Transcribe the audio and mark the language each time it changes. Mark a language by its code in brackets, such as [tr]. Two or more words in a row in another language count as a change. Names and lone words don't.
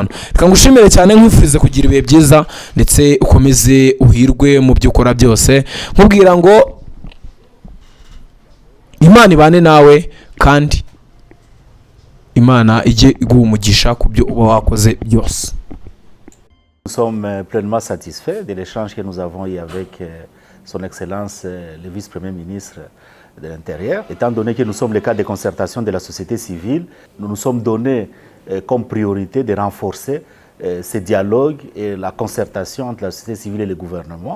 [rw] Reka ngushimire cyane, nkwifurize kugira ibihe byiza ndetse ukomeze uhirwe mu byo ukora byose, nkubwira ngo Imana ibane nawe kandi Imana ijye iguha umugisha ku byo uba wakoze byose. [fr] Nous sommes pleinement satisfaits de l'échange que nous avons eu avec son Excellence le vice-premier ministre de l'Intérieur. Étant donné que nous sommes le cadre de concertation de la société civile, nous nous sommes donné comme priorité de renforcer ce dialogue et la concertation entre la société civile et le gouvernement.